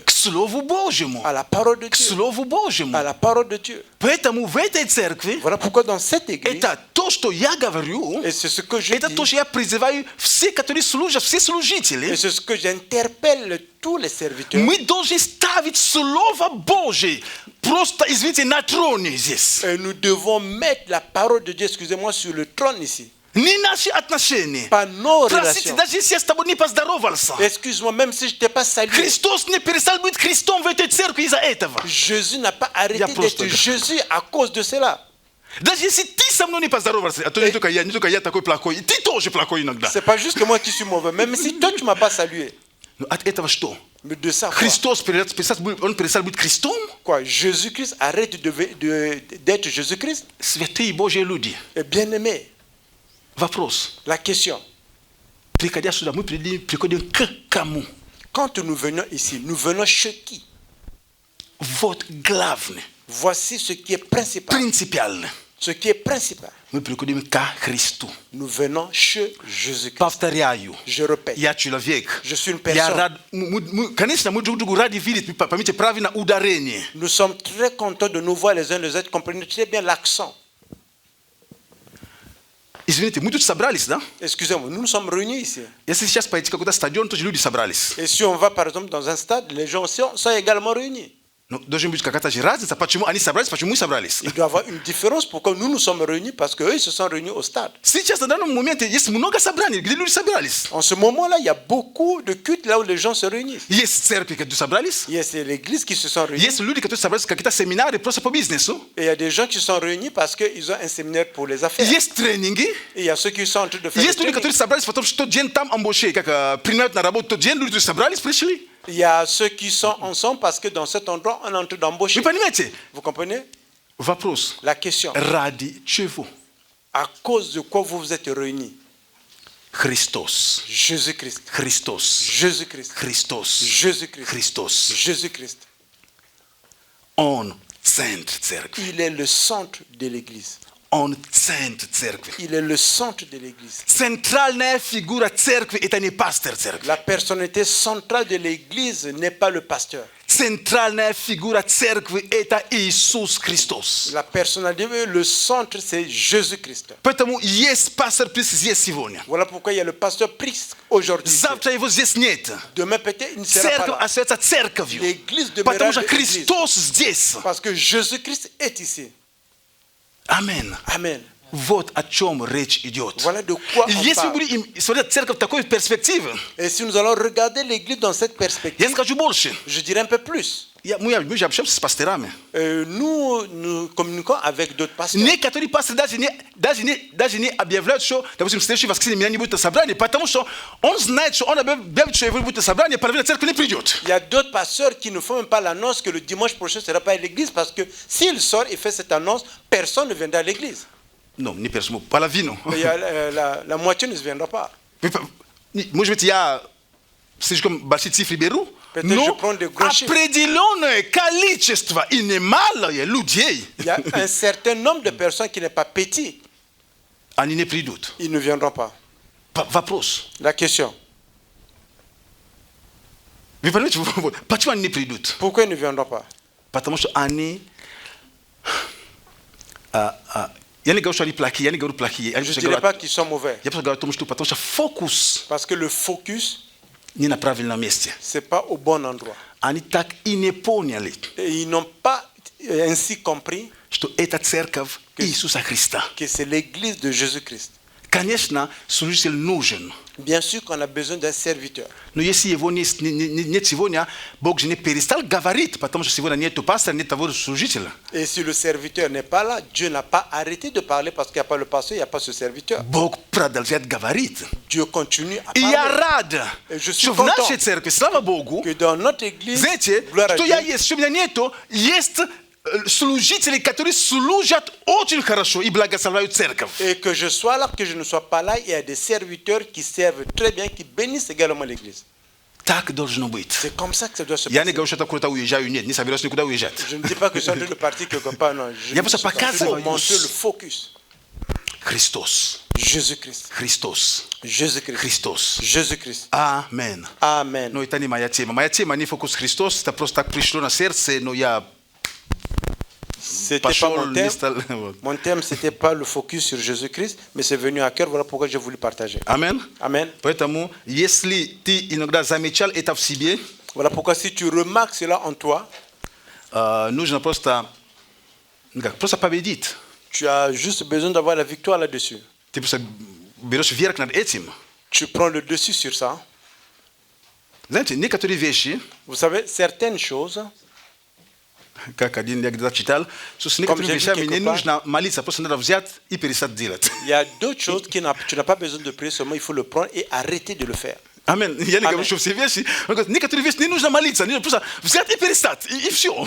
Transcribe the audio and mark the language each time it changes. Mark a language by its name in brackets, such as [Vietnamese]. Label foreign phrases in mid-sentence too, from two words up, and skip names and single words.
[Russian] К Слову Божьему. [French] À la parole de [Russian] К [French] Dieu. [Russian] Слову Божьему. [French] À la parole de Dieu. [Russian] Поэтому в этой церкви [French] Voilà pourquoi dans cette église, [Russian] это то, что я говорю, [French] et c'est ce que je [Russian] это то, [French] dis, [Russian] что я призываю все, которые служат, все [French] et [Russian] служители. [French] c'est ce que j'interpelle tous les serviteurs. [Russian] Мы должны ставить Слово Божье просто, извините, на троне здесь. [French] Et nous devons mettre la parole de Dieu, excusez-moi, sur le trône ici. [Russian] Не наши отношения. [French] Pas nos [Russian] Простите, [French] relations. [Russian] даже если я с тобой не поздоровался. [French] Excuse-moi, même si je ne t'ai pas salué, [Russian] Христос не перестал быть Христом в этой церкви из-за этого. [French] Jésus n'a pas arrêté [Russian] Я [French] d'être [Russian] просто- [French] Jésus à cause de cela. [Russian] Даже если ты со мной не поздоровался, а то не только я такой плохой, и ты тоже плохой иногда. [French] C'est pas juste que moi qui suis mauvais, même si toi tu m'as pas salué. [Russian] Но от этого что? [French] Mais de sa foi. [Russian] Христос он перестал быть Христом? [French] Quoi, Jésus-Christ arrête d'être Jésus-Christ? [Russian] Святые Божьи люди. [French] Et bien-aimé, [Russian] Вопрос. [French] la question. [Russian] Приходя сюда, мы приходим к кому? [French] Quand nous venons ici, nous venons chez qui? [Russian] Вот главное, [French] Voici ce qui est principal. [Russian] принципиально. [French] Ce qui est principal. [Russian] Мы приходим к Христу. [French] Nous venons chez Jésus-Christ. [Russian] Повторяю. [French] Je répète. [Russian] Я человек. [French] Je suis une [Russian] Я [French] personne. [Russian] рад, конечно, мы друг другу ради видеть, поймите правильно ударение. [French] Nous sommes très contents de nous voir les uns les autres. Comprenez très bien l'accent. [Russian] Извините, мы тут собрались, да? [French] Excusez-moi, nous nous sommes réunis ici. [Russian] Если сейчас пойти какой-то стадион, тоже люди собрались. [French] Et si on va par exemple dans un stade, les gens aussi sont également réunis. [Russian] Но должна быть какая-то же разница, почему они собрались, почему мы собрались. [French] Il doit y avoir une différence pourquoi nous nous sommes réunis, parce qu'eux ils se sont réunis au stade. [Russian] Сейчас, на данном моменте, есть много собраний, где люди собрались. [French] En ce moment-là, il y a beaucoup de cultes là où les gens se réunissent. [Russian] Есть церкви, которые собрались. [French] Il y a l'église qui se sont réunis. [Russian] Есть люди, которые собрались в какие-то семинары просто по бизнесу. [French] Et il y a des gens qui se sont réunis parce qu'ils ont un séminaire pour les affaires. [Russian] Есть тренинги. [French] Et il y a ceux qui sont en train de faire [Russian] Есть [French] des [Russian] люди, [French] trainings. [Russian] которые собрались, потому что тот день там амбоше, как принимают на работу тот день, люди собрались, пришли. [French] Il y a ceux qui sont ensemble parce que dans cet endroit, on est en train d'embaucher. [Russian] Вы понимаете? [French] Vous comprenez? [Russian] Вопрос. [French] La question. [Russian] Ради чего? [French] À cause de quoi vous vous êtes réunis? [Russian] Христос. [French] Jésus-Christ. [Russian] Христос. [French] Jésus-Christ. [Russian] Христос. [French] Jésus-Christ. [Russian] Христос. [French] Jésus-Christ. [Russian] Он центр церкви. [French] Il est le centre de l'église. [Russian] Он центр церкви. [French] Il est le centre de l'église. [Russian] Центральная фигура церкви – это не пастор церкви. [French] La personnalité centrale de l'église n'est pas le pasteur. [Russian] Центральная фигура церкви – это Иисус Христос. [French] La personnalité, le centre, c'est Jésus-Christ. [Russian] Поэтому есть пастор Прист здесь сегодня. [French] Voilà pourquoi il y a le pasteur Priest aujourd'hui. [Russian] Завтра его здесь нет. [French] Demain peut-être il ne sera pas [Russian] Церковь [French] là. [Russian] остается церковью. [French] L'église [Russian] Потому [French] demeurera [Russian] что [French] l'église. [Russian] Христос здесь. [French] Parce que Jésus-Christ est ici. [Russian] Аминь. [French] Amen. [Russian] Вот о чем речь идет. [French] Voilà de quoi on [Russian] Если мы [French] parle. [Russian] будем смотреть церковь в такой перспективе, [French] Et si nous allons regarder l'église dans cette [Russian] я [French] perspective, [Russian] скажу больше. [French] je dirais un peu plus. [Russian] Мы же общаемся с пасторами. [French] Nous communiquons avec d'autres pasteurs. [Russian] Некоторые пасторы даже не объявляют, что, допустим, в следующее воскресенье меня не будет на собрании, потому что он знает, что он объявит, что его будет на собрании, половина церкви не придет. [French] Il y a d'autres pasteurs qui ne font même pas l'annonce que le dimanche prochain ne sera pas à l'église parce que s'il sort et fait cette annonce, personne ne viendra à l'église. Non, [Russian] не персону, половину. [French] Il y a la moitié ne se viendra pas. [Russian] Может быть, я слишком большие цифры беру, [French] Peut-être je [Russian] но [French] prends des gros chiffres. [Russian] определенное количество и немалое людей, [French] Il y a un certain nombre de personnes qui n'est pas petit. [Russian] они не придут. [French] Ils ne viendront pas. [Russian] Вопрос. [French] La question, [Russian] Вы понимаете, почему они не придут? [French] pourquoi ils ne viendront pas? [Russian] Потому что они... Я не говорю, что они плохие, я не говорю плохие. [French] Je ne dirais pas qu'ils sont mauvais. [Russian] Я просто говорю о том, что потому что фокус [French] Parce que le focus, [Russian] не на правильном месте. [French] ce n'est pas au bon endroit. [Russian] Они так и не поняли, [French] Et ils n'ont pas ainsi compris [Russian] что это церковь Иисуса Христа. [French] que c'est l'église de Jésus-Christ. [Russian] Конечно, служитель нужен. [French] Bien sûr qu'on a besoin d'un serviteur. [Russian] Но если его нет сегодня, Бог же не перестал говорить, потому что сегодня нет пастора, нет того служителя. [French] Et si le serviteur n'est pas là, Dieu n'a pas arrêté de parler parce qu'il n'y a pas le pasteur, il n'y a pas ce serviteur. [Russian] Бог продолжает говорить. [French] Dieu continue à [Russian] И я [French] parler. [Russian] рад, [French] Et je suis [Russian] что в [French] content [Russian] нашей церкви, слава Богу, [French] Que dans notre église, [Russian] знаете, [French] gloire à [Russian] что я [French] Dieu, [Russian] есть, что меня нету, есть служители, которые служат очень хорошо и благословляют церковь. [French] et que je sois là, que je ne sois pas là, il y a des serviteurs qui servent très bien, qui bénissent également l'église. [Russian] Так должно быть. [French] C'est comme ça que ça doit se [Russian] Я не [French] passer. [Russian] говорю, что я куда-то уезжаю, нет, не собираюсь никуда уезжать. [French] Je ne dis pas que je suis en train de partir quelque part, non. Je [Russian] Я [French] suis [Russian] просто [French] en train de [Russian] показываю. [French] montrer le focus. [Russian] Христос, [French] Jésus-Christ. [Russian] Христос, [French] Jésus-Christ. [Russian] Христос. [French] Jésus-Christ. [Russian] Амен. [French] Amen. [Russian] Но это не моя тема. Моя тема не фокус Христос, это просто так пришло на сердце, но я [French] C'était pas [Russian] пошел, [French] mon [Russian] не [French] thème. [Russian] стал. Вот. [French] Mon thème, c'était pas le focus sur Jésus-Christ, mais c'est venu à cœur. Voilà pourquoi j'ai voulu partager. [Russian] Амен. [French] Amen. [Russian] Поэтому, если ты иногда замечал это в себе, [French] Voilà pourquoi si tu remarques cela en toi, [Russian] нужно просто победить. [French] tu as juste besoin d'avoir la victoire là-dessus. [Russian] Ты просто берешь верх над этим. [French] Tu prends le dessus sur ça. [Russian] Знаете, некоторые вещи, [French] Vous savez, certaines choses, [Russian] как один я где-то читал, что с некоторыми [French] j'ai vu [Russian] вещами не [French] quelque part. [Russian] нужно молиться, просто надо взять и перестать делать. [French] il y a d'autres choses tu n'as pas besoin de prier seulement, il faut le prendre et arrêter de le faire. Amen. Yani Amen. kama shofsi vyeshi, [Russian] некоторые вещи не нужно молиться, не просто взять и перестать, и все.